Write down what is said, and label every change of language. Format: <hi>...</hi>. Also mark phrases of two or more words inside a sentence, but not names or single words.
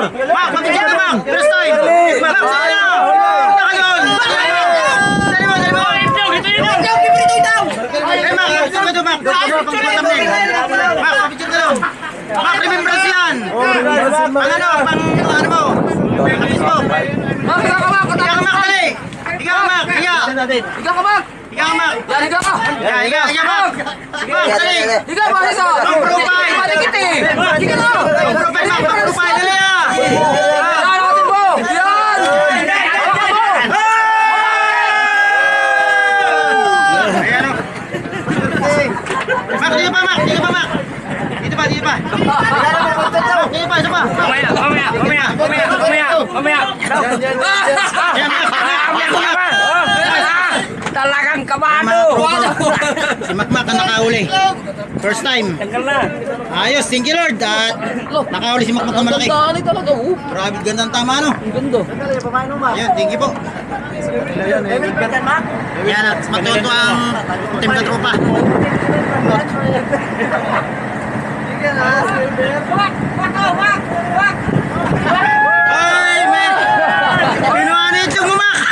<tl>Mak, papicture ka, Mak.</tl> <en>First time.</en> <tl>Mak, sige na. Punta ka doon. Dali mo. Eh, Mak, papicture ka doon, Mak. Mak, papicture ka doon. Mak, remembrance yan. Ano mo? Facebook. Mak, higa ka, Mak. Higa ka, Mak, dali. Higa ka, Mak. Higa. Higa ka, Mak. Higa ka, Mak. Yan, higa ka. Higa, Mak. Mak, dali. Higa, mahisa. Ang profile. Malikit eh. Higa na. Ang profile, Mak. Ang profile, dali ah. Yan, natin mo. Yan. Ayan o. Mak, dito pa, Mak. Dito pa, Mak. Dito pa. Dito pa, isa pa. Mamaya. Ayan, Mak. Talagang kabado. Si Makmak ang nakahuli.</tl> <en>First time.</en> <tl>Tanggal na. Ayos,</tl> <en>thank you Lord.</en> <tl>At nakahuli si Makmak na malaki. Dali talaga, oh. Grabe, ganda ng tama, no? Ang ganda. Ayan,</tl> <en>thank you po.</en> <tl>Yan, at matuto ang team na tropa. Ay, men! Pinuanit yung Mak!</tl>